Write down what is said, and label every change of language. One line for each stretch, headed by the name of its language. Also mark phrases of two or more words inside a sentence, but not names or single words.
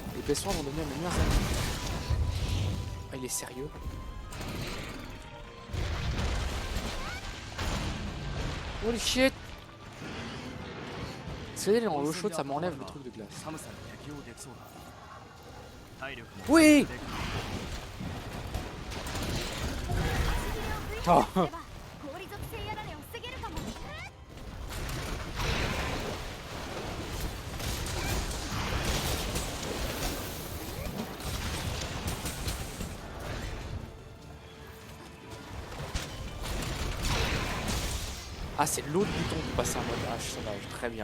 French: PS1 vont devenir mes meilleurs amis. Ah, il est sérieux.
English: Holy shit!
French: Si elle est dans l'eau chaude, ça m'enlève le truc de glace.
Japanese: 寒さに適応できそうだ。体力も
French: Oui!
Japanese: 足切れを V すれば氷属性やられを防げるかも。
French: Ah, c'est l'autre bouton pour passer en mode H sauvage, très bien.